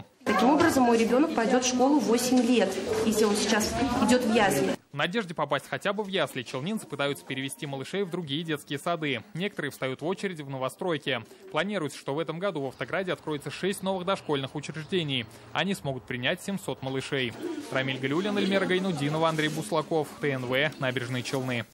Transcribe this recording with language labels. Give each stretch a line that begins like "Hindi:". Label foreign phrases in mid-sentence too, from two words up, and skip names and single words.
Russian: Таким образом, мой ребенок пойдет в школу 8 лет, если он сейчас идет в ясли. В надежде попасть хотя бы в ясли челнинцы пытаются перевести малышей в другие детские сады. Некоторые встают в очередь в новостройке. Планируется, что в этом году в Автограде откроется 6 новых дошкольных учреждений. Они смогут принять 700 малышей. Рамиль Галиуллин, Эльмира Гайнудинова, Андрей Буслаков, ТНВ, Набережные Челны.